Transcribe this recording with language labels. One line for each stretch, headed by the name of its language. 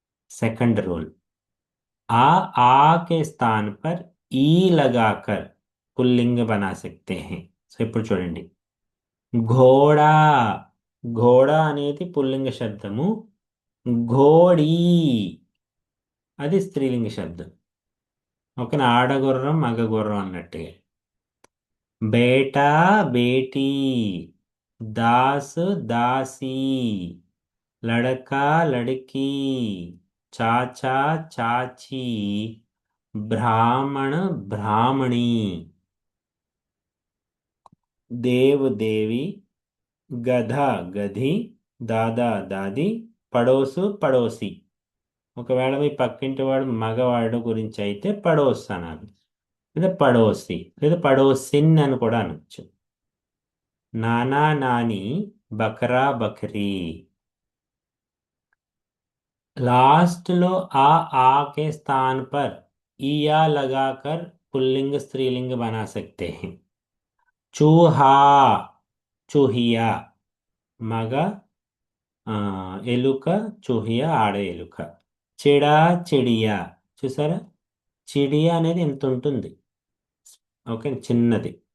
Hindi: Second rule, आ के स्थान पर ई लगाकर पुल्लिंग बना सकते हैं.
Telugu: సో ఇప్పుడు చూడండి, ఘోడా, ఘోడా అనేది పుల్లింగ శబ్దము, ఘోడీ అది స్త్రీలింగ శబ్దం. ఓకేనా. ఆడగుర్రం, మగ గుర్రం అన్నట్టుగా.
Hindi: బేటా, బేటీ, దాస్, దాసీ, लड़का, लड़की, चाचा, चाची, ब्राह्मण, ब्राह्मणी, देव, देवी, గధ, గధి, దాదా, దాది, పడోసు, పడోసి.
Telugu: ఒకవేళ మీ పక్కింటి వాడు మగవాడు గురించి అయితే పడోస్ అనాలి, లేదా పడోసి, లేదా పడోసిన్ అని కూడా అనొచ్చు.
Hindi: నానా, నాని, బకరా, బకరీ. लास्ट लो आ के स्थान पर इया लगाकर पुल्लिंग स्त्रीलिंग बना सकते हैं. चूहा, चूहिया,
Telugu: మగ ఎలుక, చూహియా ఆడ ఎలుక. చిడా, చిడియా. చూసారా, చిడియా అనేది ఎంత ఉంటుంది. ఓకే, చిన్నది.